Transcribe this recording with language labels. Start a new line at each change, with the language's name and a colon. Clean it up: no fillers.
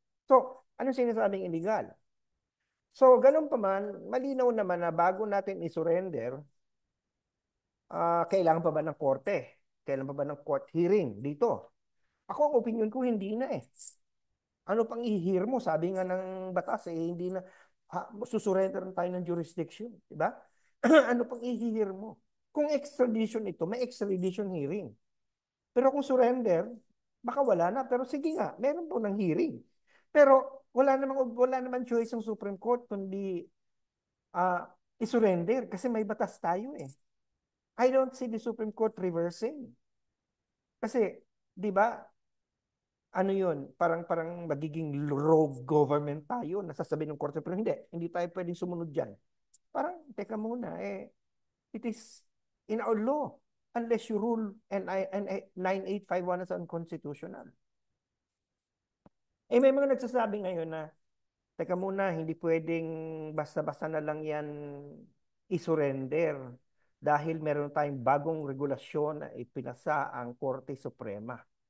Filipino: So, ano sinasabing illegal? So, ganun pa man, malinaw naman na bago natin i-surrender, kailangan pa ba ng korte? Kailangan pa ba ng court hearing dito? Ako, ang opinion ko, hindi na eh. Ano pang i-hear mo? Sabi nga ng batas eh, hindi na, susurrender na tayo ng jurisdiction. Diba? Ano pang i-hear mo? Kung extradition ito, may extradition hearing. Pero kung surrender, baka wala na. Pero sige nga, meron po ng hearing. Pero wala namang choice ng Supreme Court kundi uh, isurrender kasi may batas tayo eh.
English: I don't see the Supreme Court reversing.
Filipino: Kasi, di ba, ano yun, parang magiging rogue government tayo, nasasabi ng korte, pero hindi tayo pwedeng sumunod dyan. Parang, teka muna,
English: it is in our law, unless you rule and 9851 is unconstitutional.
Filipino: May mga nagsasabi ngayon na, teka muna, hindi pwedeng basta-basta na lang yan isurrender dahil meron tayong bagong regulasyon na ipinasa ang Korte Suprema.